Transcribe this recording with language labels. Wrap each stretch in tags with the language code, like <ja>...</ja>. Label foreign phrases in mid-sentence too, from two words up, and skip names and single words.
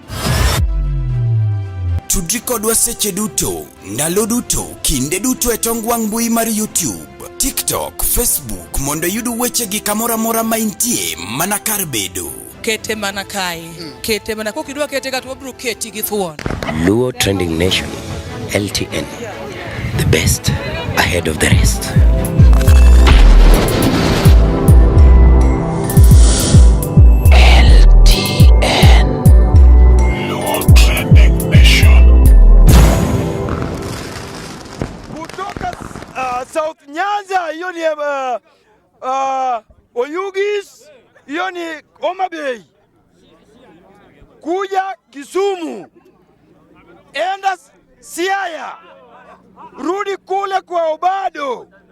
<luo>Tudri kodwa seche duto, ndalo duto, kinde duto e tong wang' mbui mar YouTube, TikTok, Facebook mondo yud weche gi kamora mora ma intie mana kar bedo. Kete mana kae. Kete mana kokidwa kete ka to wabro keti gi thuon. Luo Trending Nation, LTN,</luo> <en>the best ahead of the rest.</en> <sw>South Nyanza, hiyo ni Oyugis, hiyo ni Homa Bay. Kuja Kisumu, enda Siaya, rudi kule kwa Obado.</sw>